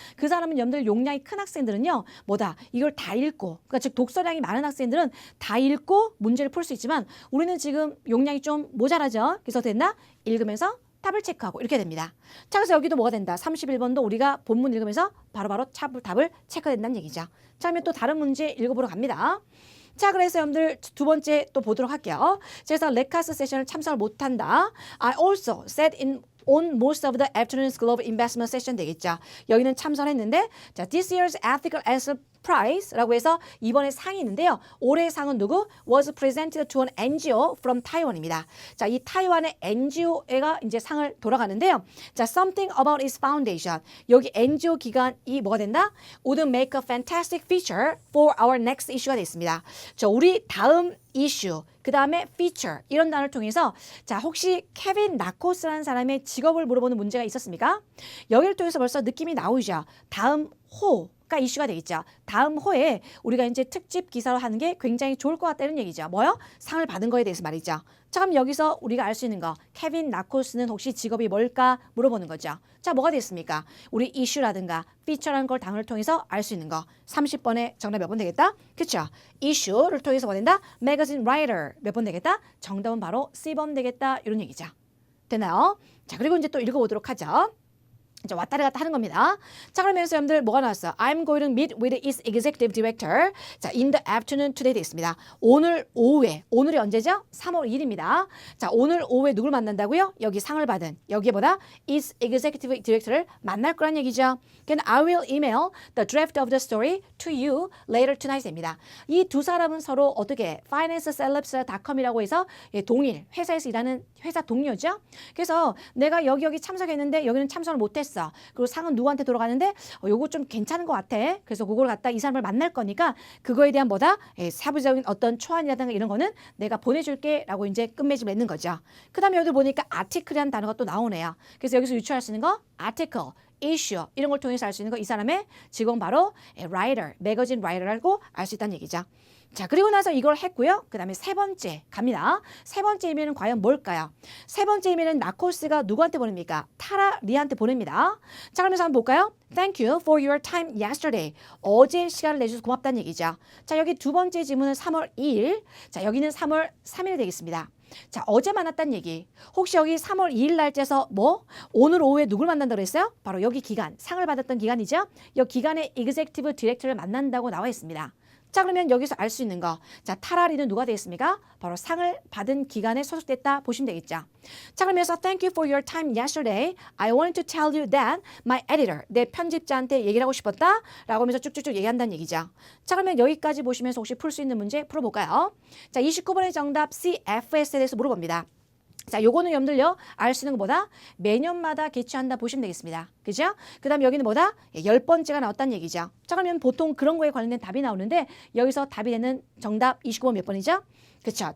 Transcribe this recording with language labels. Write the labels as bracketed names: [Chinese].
[Korean] 그 사람은 여러분들 용량이 큰 학생들은요, 뭐다? 이걸 다 읽고, 그러니까 즉 독서량이 많은 학생들은 다 읽고 문제를 풀 수 있지만 우리는 지금 용량이 좀 모자라죠. 그래서 됐나? 읽으면서 답을 체크하고 이렇게 됩니다. 자, 그래서 여기도 뭐가 된다? 31번도 우리가 본문 읽으면서 바로바로 답을 체크된다는 얘기죠. 자, 그러면 또 다른 문제 읽어보러 갑니다. 자, 그래서 여러분들 두 번째 또 보도록 할게요. 그래서 레카스 세션을 참석을 못한다. [English] I also sat on most of the afternoon's global investment session [Korean] 되겠죠. 여기는 참석했는데, 자, [English] this year's ethical answer prize [Korean] 라고 해서 이번에 상이 있는데요. 올해의 상은 누구? [English] was presented to an NGO from Taiwan입니다. [Korean] 자, 이 타이완의 NGO가 이제 상을 돌아가는데요. [English] 자, something about its foundation. [Korean] 여기 NGO 기관이 뭐가 된다? [English] would make a fantastic feature for our next issue가 됐습니다. [Korean] 자, 우리 다음 이슈, 그 다음에 feature 이런 단어를 통해서 자, 혹시 케빈 나코스라는 사람의 직업을 물어보는 문제가 있었습니까? 여기를 통해서 벌써 느낌이 나오죠. 다음 호가 이슈가 되겠죠. 다음 호에 우리가 이제 특집 기사로 하는 게 굉장히 좋을 것 같다는 얘기죠. 뭐요? 상을 받은 거에 대해서 말이죠. 자, 그럼 여기서 우리가 알 수 있는 거, 케빈 나코스는 혹시 직업이 뭘까 물어보는 거죠. 자, 뭐가 됐습니까? 우리 이슈라든가 피처라는 걸 단어를 통해서 알 수 있는 거. 30번에 정답 몇 번 되겠다? 그쵸? 이슈를 통해서 뭐 된다? 매거진 라이터 몇 번 되겠다? 정답은 바로 C번 되겠다. 이런 얘기죠. 되나요? 자, 그리고 이제 또 읽어보도록 하죠. 이제 왔다 갔다 하는 겁니다. 자, 그러면서 여러분들 뭐가 나왔어요? [English] I'm going to meet with its executive director. 자, in the afternoon today 되겠습니다. [Korean] 오늘 오후에, 오늘이 언제죠? 3월 1일입니다. 자, 오늘 오후에 누굴 만난다고요? 여기 상을 받은, 여기에 뭐다? [English] its executive director [Korean] 를 만날 거란 얘기죠. [English] 그러니까 I will email the draft of the story to you later tonight 됩니다. [Korean] 이 두 사람은 서로 어떻게 financecelebs.com이라고 해서 동일 회사에서 일하는 회사 동료죠. 그래서 내가 여기 참석했는데 여기는 참석을 못했어. 그리고 상은 누구한테 돌아가는데 요거 좀 괜찮은 것 같아. 그래서 그걸 갖다 이 사람을 만날 거니까 그거에 대한 뭐다? 사부적인 어떤 초안이라든가 이런 거는 내가 보내줄게 라고 이제 끝맺음 맺는 거죠. 그 다음에 여기 보니까 article이라는 단어가 또 나오네요. 그래서 여기서 유추할 수 있는 거 article, issue 이런 걸 통해서 알 수 있는 거 이 사람의 직원 바로 writer, 매거진 writer라고 알 수 있다는 얘기죠. 자, 그리고 나서 이걸 했고요. 그 다음에 세 번째 갑니다. 세 번째 이메일은 과연 뭘까요? 세 번째 이메일은 나코스가 누구한테 보냅니까? 타라 리한테 보냅니다. 자, 그러면서 한번 볼까요? [English] Thank you for your time yesterday. [Korean] 어제 시간을 내주셔서 고맙다는 얘기죠. 자, 여기 두 번째 지문은 3월 2일. 자, 여기는 3월 3일 되겠습니다. 자, 어제 만났다는 얘기. 혹시 여기 3월 2일 날짜에서 뭐? 오늘 오후에 누굴 만난다고 그랬어요? 바로 여기 기간, 상을 받았던 기간이죠. 이 기간의 executive director를 만난다고 나와 있습니다. 자, 그러면 여기서 알 수 있는 거. 자, 타라리는 누가 되겠습니까? 바로 상을 받은 기간에 소속됐다 보시면 되겠죠. [English] 자, 그러면서 Thank you for your time yesterday. I wanted to tell you that my editor, [Korean] 내 편집자한테 얘기를 하고 싶었다. 라고 하면서 쭉쭉쭉 얘기한다는 얘기죠. 자, 그러면 여기까지 보시면서 혹시 풀 수 있는 문제 풀어볼까요? 자, 29번의 정답 CFS에 대해서 물어봅니다. 자, 요거는 여러분들요, 알 수 있는 것보다 매년마다 개최한다 보시면 되겠습니다. 그죠? 그 다음에 여기는 뭐다? 10번째가 나왔다는 얘기죠. 자, 그러면 보통 그런 거에 관련된 답이 나오는데 여기서 답이 되는 정답 29번 몇 번이죠? 그렇죠.